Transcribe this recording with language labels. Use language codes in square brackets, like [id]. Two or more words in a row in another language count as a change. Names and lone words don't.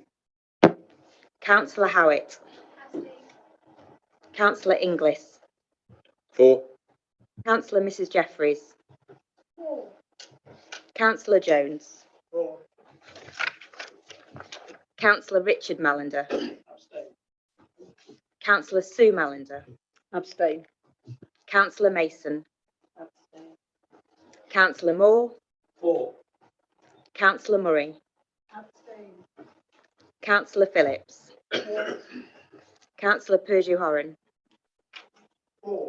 [en] Councillor Howitt. Councillor Inglis. 4. Councillor Mrs Jeffries. Councillor Jones. 4. Councillor Richard Mallender. Councillor Sue Mallender. Abstain. Councillor Mason. Councillor Moore. 4. Councillor Murray. Abstain. Councillor Phillips. Councillor Purdue-Horan. 4.